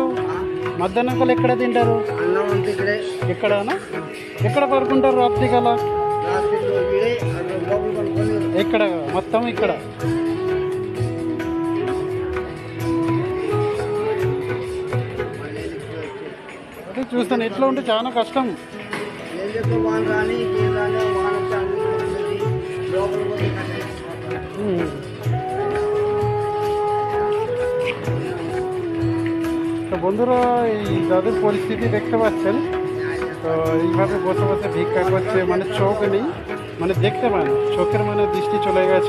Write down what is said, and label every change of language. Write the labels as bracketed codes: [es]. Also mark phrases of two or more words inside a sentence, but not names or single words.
[te] మధ్యాహ్నం ఎక్కడ తింటారు? ఎక్కడనా? ఎక్కడ పడుకుంటారు రాత్రి కల? ఎక్కడ? మొత్తం ఇక్కడ. అదే చూస్తాను, ఎట్లా ఉంటే చాలా కష్టం. [bn] তো বন্ধুরা এই যাদের পরিস্থিতি দেখতে পাচ্ছেন, তো এইভাবে বসে বসে ভিক্ষা করছে, মানে চোখ নেই, মানে দেখতে পায় না, চোখের মানে দৃষ্টি চলে গেছে।